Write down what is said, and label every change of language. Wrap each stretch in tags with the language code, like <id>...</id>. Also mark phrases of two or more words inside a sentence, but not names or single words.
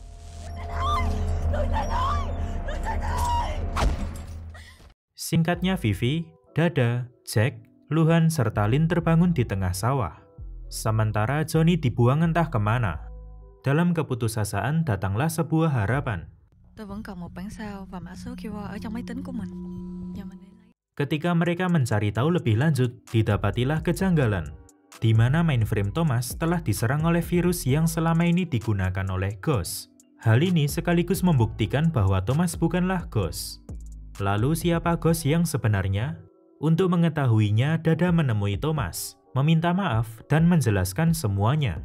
<id>Singkatnya Vivi, Dada, Jack, Luhan, serta Lin terbangun di tengah sawah. Sementara Johnny dibuang entah kemana. Dalam keputusasaan datanglah sebuah harapan.</id> <vi>Tôi vẫn còn một bản sao và mã số QR ở trong máy tính của mình.</vi> <id>Ketika mereka mencari tahu lebih lanjut, didapatilah kejanggalan, di mana mainframe Thomas telah diserang oleh virus yang selama ini digunakan oleh Ghost. Hal ini sekaligus membuktikan bahwa Thomas bukanlah Ghost. Lalu siapa Ghost yang sebenarnya? Untuk mengetahuinya, Dada menemui Thomas, meminta maaf dan menjelaskan semuanya.</id>